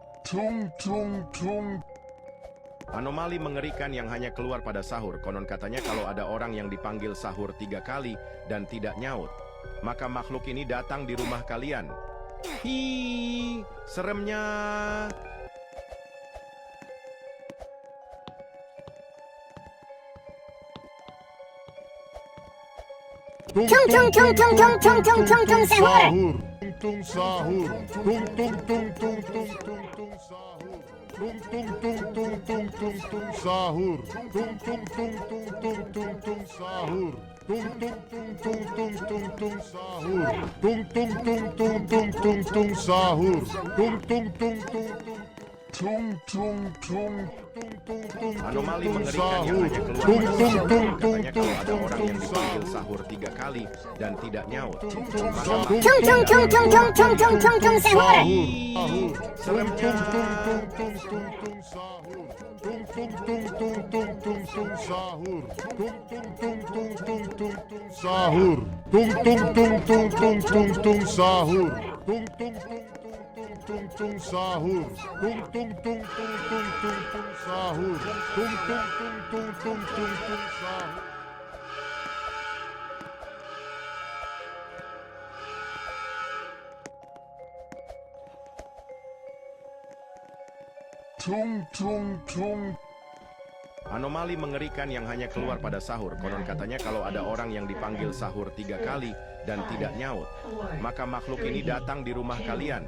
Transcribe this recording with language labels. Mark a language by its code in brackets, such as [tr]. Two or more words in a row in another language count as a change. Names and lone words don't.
[id] Tung tung tung. Anomali mengerikan yang hanya keluar pada sahur. Konon katanya kalau ada orang yang dipanggil sahur 3 kali dan tidak nyaut, maka makhluk ini datang di rumah kalian. Hi, seremnya. Tung tung tung tung tung tung tung tung tung sahur. Tung sahur. Tung tung tung tung tung tung tung sahur. Tung tung tung tung tung tung tung sahur. Tung tung tung tung tung tung tung sahur. Tung tung tung tung tung tung tung sahur. Tung tung tung tung tung tung tung sahur. Tung tung tung tung tung. Tung tung tung tung tung tung. Anomali mengerikan yang hanya keluar Tung pada tung sahur. tung tung Katanya tung kalau ada tung orang tung yang dipanggil sahur. sahur 3 kali dan tidak nyaut, maka Tung tung tung tung tung tung tung tung sahur. seremnya. Sahur. Tung tung tung tung tung tung tung sahur. Tung tung tung tung tung sahur. Tung tung tung tung tung tung tung sahur. Tung tung tung tung tung tung tung sahur. Tung tung tung. Anomali mengerikan yang hanya keluar pada sahur. Konon katanya kalau ada orang yang dipanggil sahur 3 kali dan tidak nyaut, maka makhluk ini datang di rumah kalian.